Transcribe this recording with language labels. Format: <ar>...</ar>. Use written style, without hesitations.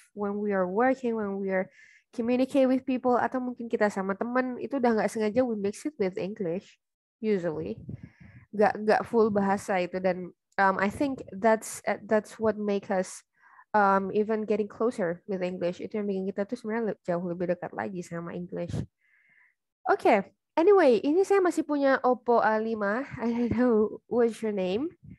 <en>When we are working, when we are communicate with people,</en> <id>atau mungkin kita sama teman, itu udah nggak sengaja</id> <en>we mix it with English usually.</en> <id>Nggak full bahasa itu,</id> <en>dan I think that's what make us even getting closer with English.</en> <id>Itu yang bikin kita tuh sebenarnya jauh lebih dekat lagi sama English. Okay, anyway, ini saya masih punya Oppo A5.</id> <en>I don't know what's your name.</en>